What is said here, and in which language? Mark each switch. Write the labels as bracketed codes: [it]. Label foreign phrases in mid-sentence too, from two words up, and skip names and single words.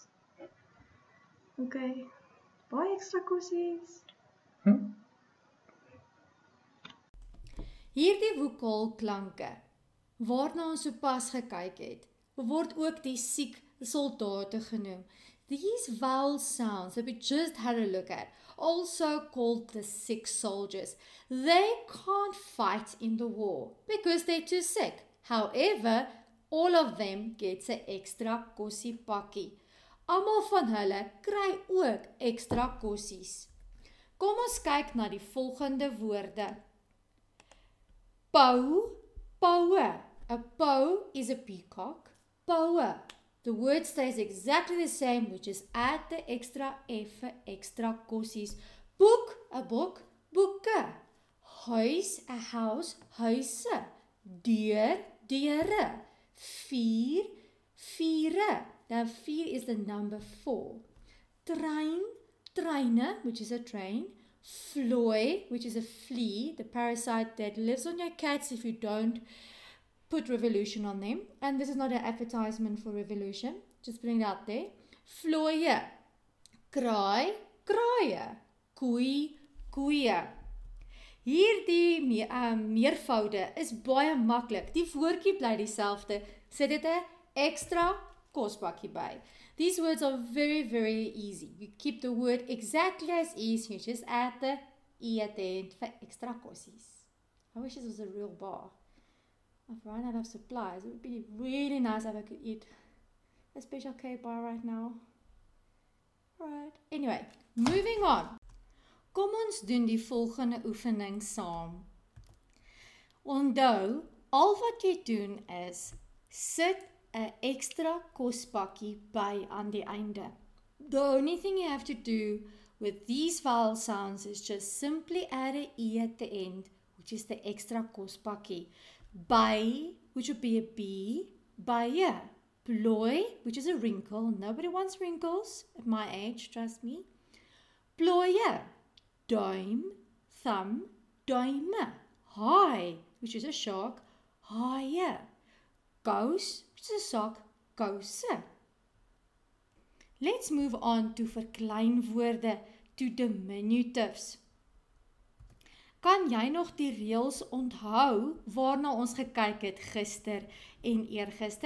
[af] Okay, baie ekstra kossies. Hierdie vokaalklanke, waarna ons sopas gekyk het, word ook die siek soldate genoem. [en] These vowel sounds that we just had a look at, also called the sick soldiers. They can't fight in the war because they're too sick. However, all of them gets [af] 'n ekstra kossie pakkie. Almal van hulle kry ook ekstra kossies. Kom ons kyk na die volgende woorde. Pau, poue. [en] A pau is a peacock. Poue. The word stays exactly the same, which is add the extra F [af] vir extra kossies. Boek, a boek, boeke. Huis, [en] a house, [af] huise. Deur, deure. Vier, viere. [en] Now 4 is the number 4. [af] Trein, treine, [en] which is a train. Vlooi, which is a flea, the parasite that lives on your cats if you don't put Revolution on them. And this is not an advertisement for Revolution, just putting it out there. [af] Vlooie, kraai, kraaie, koei, koeie. Hierdie meervoude is baie maklik. Die woordjie bly dieselfde. Sit dit 'n ekstra kospakkie by. [en] These words are very, very easy. You keep the word exactly as is. You just add the E at the end for extra kossies. I wish this was a real bar. I've run out of supplies. It would be really nice if I could eat a special K bar right now. Right. Anyway, moving on. [af] Kom ons doen die volgende oefening saam. Onthou, al wat jy doen is, sit 'n ekstra kospakkie by aan die einde. [en] The only thing you have to do with these vowel sounds is just simply add an E at the end, which is the extra kospakkie. By, which would be a B, baie. [af] Plooi, [en] which is a wrinkle. Nobody wants wrinkles at my age, trust me. [af] Plooie. Duim, thumb, duime. Haai, [en] which is a shark, [af] haie. Kous, [en] which is a sock, kouse. Let's move on to verkleinwoorde, to diminutives. [af] Kan jy nog die reëls onthou waarna ons gekyk het gister en eergister?